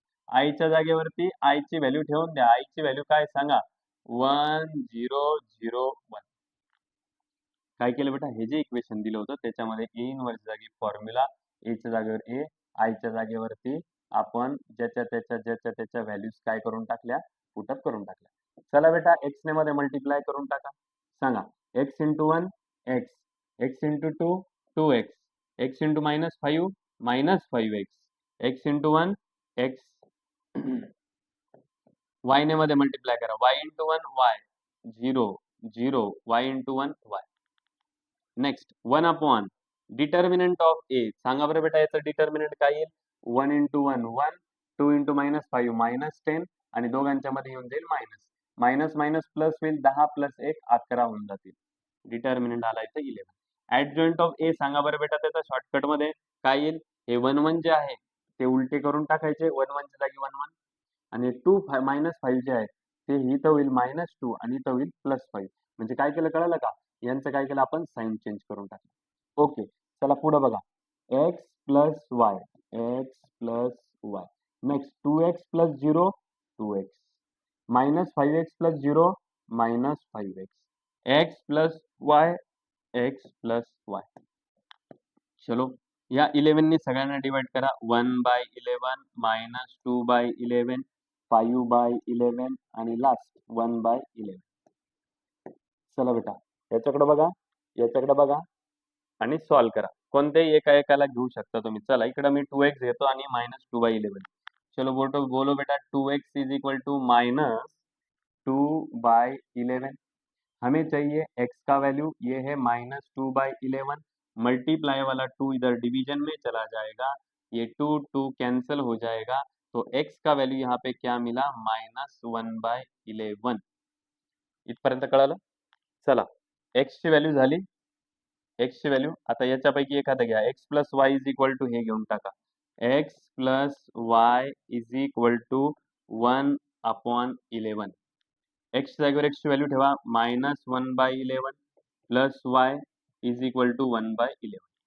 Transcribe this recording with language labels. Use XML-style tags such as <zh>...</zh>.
<mr>I च्या जागेवरती I ची व्हॅल्यू ठेवून द्या. आय ची व्हॅल्यू काय सांगा, 1 0 0 1. काय केलं बेटा, हे जे इक्वेशन दिलं होतं त्याच्यामध्ये ए इनवर्स जागी फॉर्म्युला, ए च्या जागेवर ए, आय च्या जागेवरती आपण ज्याच्या त्याच्या व्हॅल्यूज काय करून टाकल्या, पुटअप करून टाकल्या. चला बेटा एक्स ने मध्ये मल्टिप्लाय करून टाका. सांगा x into 1 x, x into 2 2x, x into -5 -5x, x into 1 x. Y ने मध्ये मल्टिप्लाय करा, y into 1 y 0 0, y into 1 y. Next 1 upon determinant of ए. सांगा बरं बेटा याचं डिटर्मिनंट काय येईल, 1 इंटू 1 1, 2 इंटू -5 -10, आणि दोघांच्या मध्ये येऊन जाईल मायनस. मायनस मायनस प्लस होईल, 10 प्लस 1 11 होऊन जातील. डिटर्मिनंट आला इथे 11. ऍडजॉइंट ऑफ ए सांगा बरं बेटा, त्याचा शॉर्टकट मध्ये काय येईल, हे 1 1 जे आहे ते उलटे करून टाकायचे, 1 1 च्या जागी 1 1, आणि 2 -5 जे आहे ते इथं होईल -2 आणि इथं होईल +5. म्हणजे काय केलं कळलं का, यांचं काय केलं आपण, साइन चेंज करून टाकलं. ओके. चला पुढे बघा, x plus y, x plus y. Next 2x plus 0 2x, -5x plus 0 -5x, x plus y x plus y. चलो या 11 ने सगळ्यांना डिवाइड करा, 1/11 -2/11 5/11 आणि लास्ट 1/11. चला बेटा याच्याकडे बघा, याच्याकडे बघा आणि सॉल्व्ह करा. कोणत्याही एका एकाला घेऊ शकता तुम्ही. चला इकडे मी 2x घेतो आणि -2/11.</mr> <hi>चलो बोलो बेटा,</hi> <mr>2x इज इक्वल टू -2/11.</mr> <hi>हमें चाहिए x का वैल्यू, ये है -2/11. मल्टीप्लाई वाला 2 इधर डिवीजन में चला जाएगा, ये 2 2 कैंसिल हो जाएगा, तो x का वैल्यू यहाँ पे क्या मिला, -1/11.</hi> <mr>इथपर्यंत कळालं. चला x ची व्हॅल्यू झाली, x ची व्हॅल्यू. आता याच्यापैकी एखादं घ्या, x plus y is equal to हे घेऊन टाका, x plus y is equal to 1/11. X जागेवर एक्स ची व्हॅल्यू ठेवा, -1/11 plus y is equal to 1/11.</mr>